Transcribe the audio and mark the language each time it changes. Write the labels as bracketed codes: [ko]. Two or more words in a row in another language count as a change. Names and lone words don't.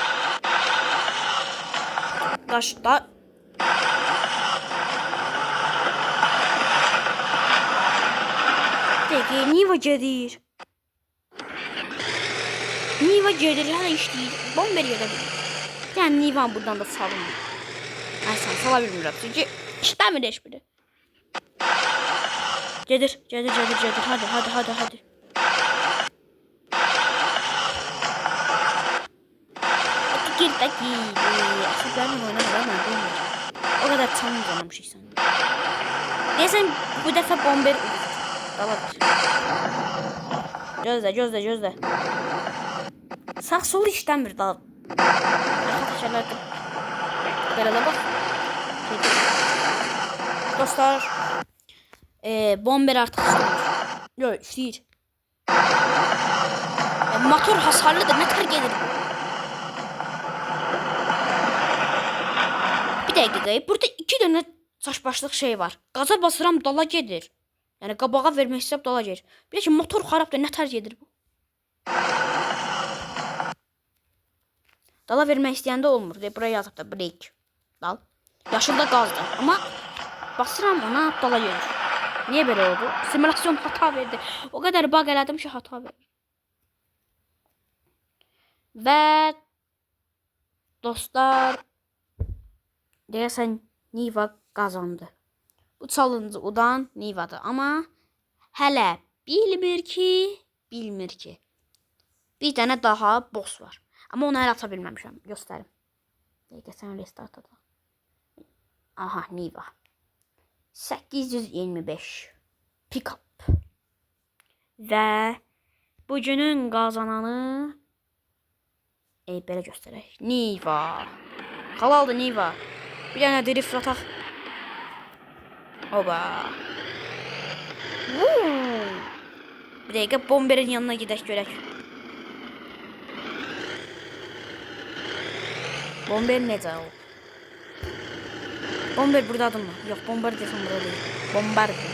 [tr] Kaçta? Peki Nivo gelir. Hala işleyir. Bomber yedebilir. Yani Nivan buradan da salınmıyor. [az] Ben sana salabilmirəm. Çünkü işləmir heç biri. Gedir. Hadi. Gir. Əsəblərini oynamır. [tr] O kadar [az] tanımlamışıq sən. Deyəsən bu dəfə bomber daladır. Gözlə. Sağ sol işləmir daha. [tr] Arkadaşlar böyle bak. Dostlar bomber artık yok işleyir. Motor hasarlıdır, ne kadar gelir bu? Bir dakika, burada 2 tane saçbaşlıq şey var. [az] Gaza basıram dala gedir. Yani qabağa vermək istəyib dala gedir. Bir de ki motor xarabdır, [tr] ne kadar gedir bu? [az] Dala vermək istəyəndə olmur. Buraya yazıb da break. Dal. Yaşılda qazdır. Amma basıram ona dala gedir. [tr] Niye böyle oldu? Simülasyon hata verdi. [az] O kadar bug elədim ki hata verdi. Ve dostlar deyəsən Niva qazandı. Bu çalıncı udan Niva'dır. Amma hələ bilmir ki. Bir dənə daha boss var. Ama onu hələ ata bilməmişəm. Göstərim. Dəqiqə restart edək. Aha, Niva. 825 pick-up. Və bugünün qazananı belə göstərək. Niva. Halaldır Niva. Bir dənə drift ataq. Oba. Bir dəqiqə bomberin yanına gedək görək. Bomber necə o? Bomber buradadır mı? [tr] Yok, bomber desem burada değil. Bomber.